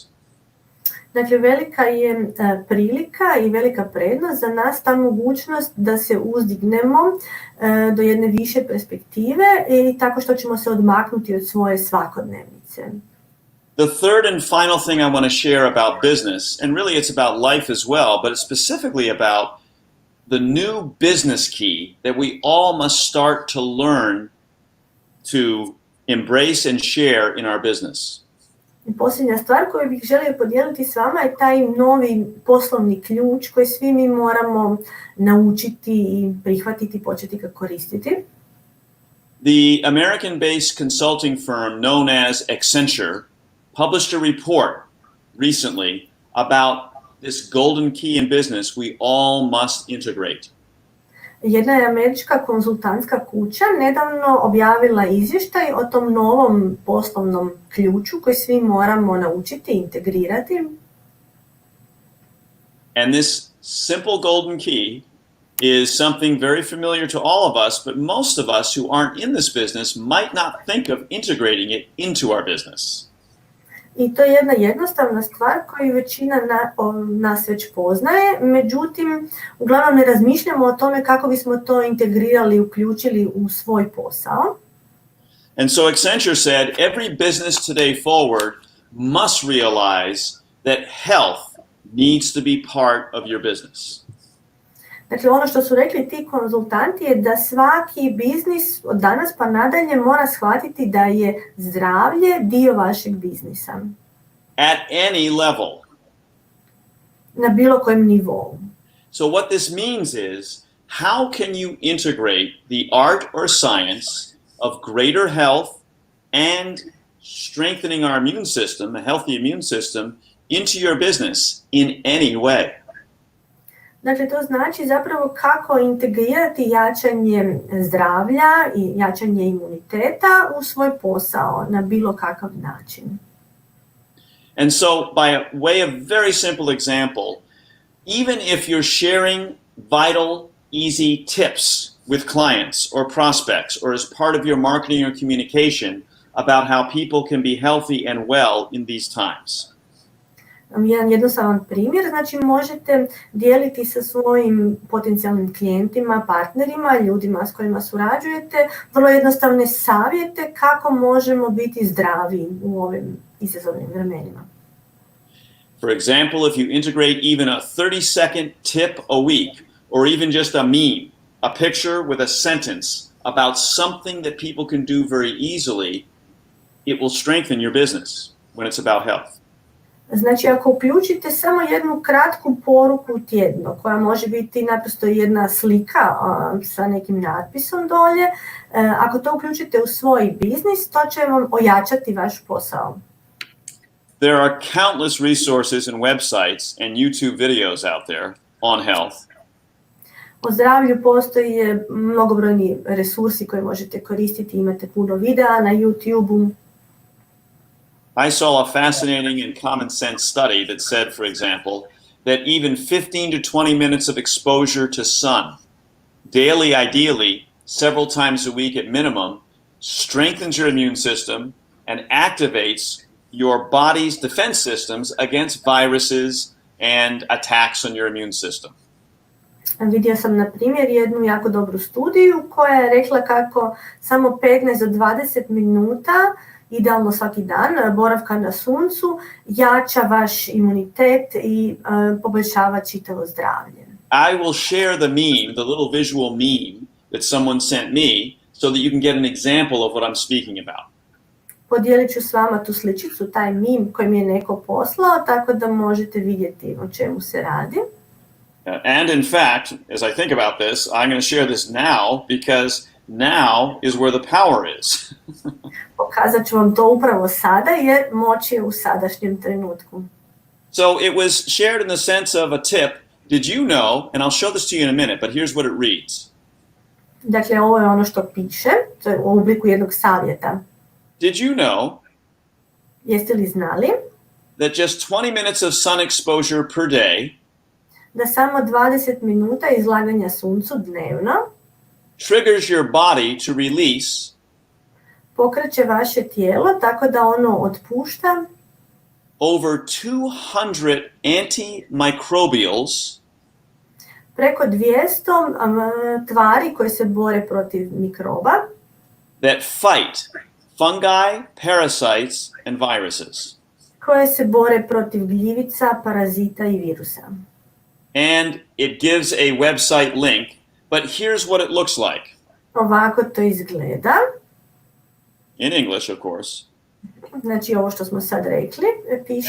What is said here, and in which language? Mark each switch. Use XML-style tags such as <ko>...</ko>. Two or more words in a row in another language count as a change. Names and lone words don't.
<hr>Dakle, velika je prilika i velika prednost za nas ta mogućnost da se uzdignemo do jedne više perspektive i tako što ćemo se odmaknuti od svoje svakodnevnice.</hr> <en>The third and final thing I want to share about business, and really it's about life as well, but it's specifically about the new business key that we all must start to learn to embrace and share in our business.</en> <hr>I posljednja stvar koju bih želio podijeliti s vama je taj novi poslovni ključ koji svi mi moramo naučiti i prihvatiti, početi ga koristiti.</hr> <en>The American-based consulting firm known as Accenture published a report recently about this golden key in business we all must integrate.</en> <hr>Jedna je američka konzultantska kuća nedavno objavila izvještaj o tom novom poslovnom ključu koji svi moramo naučiti, integrirati.</hr> <en>And this simple golden key is something very familiar to all of us, but most of us who aren't in this business might not think of integrating it into our business.</en> <hr>I to je jedna jednostavna stvar koju većina nas već poznaje, međutim, uglavnom ne razmišljamo o tome kako bismo to integrirali, uključili u svoj posao.</hr> <en>And so Accenture said, every business today forward must realize that health needs to be part of your business.</en> <hr>Dakle, ono što su rekli ti konzultanti je da svaki biznis od danas pa nadalje mora shvatiti da je zdravlje dio vašeg biznisa.</hr> <en>At any level.</en> <hr>Na bilo kojem nivou.</hr> <en>So what this means is, how can you integrate the art or science of greater health and strengthening our immune system, a healthy immune system, into your business in any way?</en> <hr>Dakle, to znači zapravo kako integrirati jačanje zdravlja i jačanje imuniteta u svoj posao na bilo kakav način.</hr> <en>And so, by way of very simple example, even if you're sharing vital, easy tips with clients or prospects or as part of your marketing or communication about how people can be healthy and well in these times.</en> <hr>Jedan jednostavan primjer, znači možete dijeliti sa svojim potencijalnim klijentima, partnerima, ljudima s kojima surađujete, vrlo jednostavne savjete kako možemo biti zdravi u ovim izazovnim vremenima.</hr> <en>For example, if you integrate even a 30-second tip a week, or even just a meme, a picture with a sentence about something that people can do very easily, it will strengthen your business when it's about health.</en> <hr>Znači, ako uključite samo jednu kratku poruku tjedno, koja može biti naprosto jedna slika sa nekim natpisom dolje, ako to uključite u svoj biznis, to će vam ojačati vaš posao.</hr> <en>There are countless resources and websites and YouTube videos out there on health.</en> <hr>O zdravlju postoje mnogobrojni resursi koje možete koristiti, imate puno videa na YouTube-u.</hr> <en>I saw a fascinating and common sense study that said, for example, that even 15 to 20 minutes of exposure to sun, daily ideally, several times a week at minimum, strengthens your immune system and activates your body's defense systems against viruses and attacks on your immune system.</en> <hr>Vidio sam na primjer jednu jako dobru studiju koja je rekla kako samo 15 do 20 minuta idealno svaki dan, boravka na suncu, jača vaš imunitet i poboljšava čitavo zdravlje.</hr> <en>I will share the meme, the little visual meme that someone sent me, so that you can get an example of what I'm speaking about.</en> <hr>Podijelit ću s vama tu sličicu, taj meme koji mi je neko poslao, tako da možete vidjeti o čemu se radi.</hr> <en>And in fact, as I think about this, I'm going to share this now because now is where the power is.</en> <hr>Pokazat ću vam to upravo sada jer moć je u sadašnjem trenutku.</hr> <en>So it was shared in the sense of a tip. Did you know, and I'll show this to you in a minute, but here's what it reads.</en> <hr>Dakle, ovo je ono što piše, to je u obliku jednog savjeta.</hr> <en>Did you know</en> <hr>Jeste li znali</hr> <en>that just 20 minutes of sun exposure per day</en> <hr>da samo 20 minuta izlaganja suncu dnevno</hr> <en>triggers your body to release</en> <hr>pokreće vaše tijelo tako da ono otpušta</hr> <en>over 200 antimicrobials</en> <hr>preko 200 tvari koje se bore protiv mikroba</hr> <en>that fight fungi, parasites, and viruses.</en> <hr>koje se bore protiv gljivica, parazita i virusa.</hr> <en>And it gives a website link, but here's what it looks like.</en> <hr>Ovako to izgleda.</hr> <en>In English, of course.</en> <hr>Znači ovo što smo sad rekli, piše</hr>